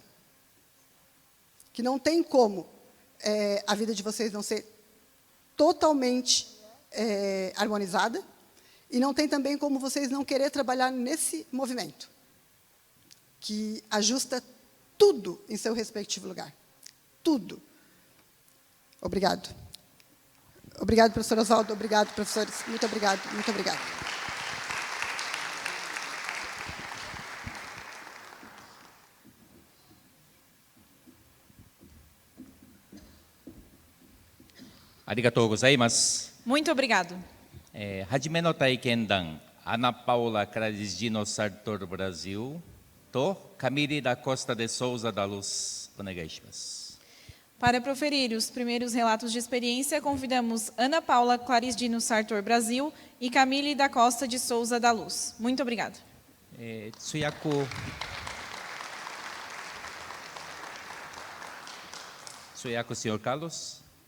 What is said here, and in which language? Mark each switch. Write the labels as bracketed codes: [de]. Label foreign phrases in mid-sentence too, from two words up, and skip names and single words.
[pt] Que não tem como a vida de vocês não ser totalmente harmonizada, e não tem também como vocês não querer trabalhar nesse movimento, que ajusta tudo em seu respectivo lugar. Tudo. Obrigado. Obrigado, professor Oswaldo. Obrigado, professores. Muito obrigado. Muito obrigado. [ja] ありがとうございます. [pt] Muito obrigado. [ja] 初めの体験談、アナ・パオラ・クラディジノ・サルトル・ブラジルとカミリ・ラ・コスタ・デ・ソウザ・ダ・ルス、お願いします。 [pt] Para proferir os primeiros relatos de experiência, convidamos Ana Paula Clarisdino Sartor Brasil e Camille da Costa de Souza da Luz. Muito obrigado. [ja] 通訳 senhor Carlos.